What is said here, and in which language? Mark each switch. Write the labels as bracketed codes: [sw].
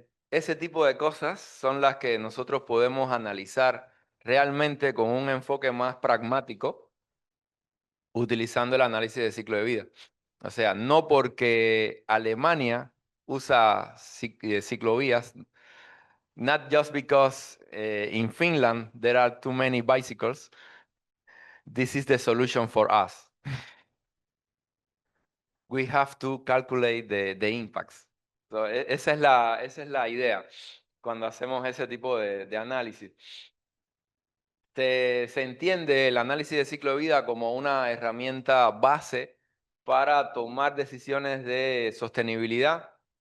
[es] Ese tipo de cosas son las que nosotros podemos analizar realmente con un enfoque más pragmático utilizando el análisis de ciclo de vida. [en] O sea, no porque Alemania usa ciclovías, not just because in Finland there are too many bicycles, this is the solution for us. We have to calculate the impacts. [es] So, esa es la idea cuando hacemos ese tipo de análisis. Se entiende el análisis de ciclo de vida como una herramienta base para tomar decisiones de sostenibilidad.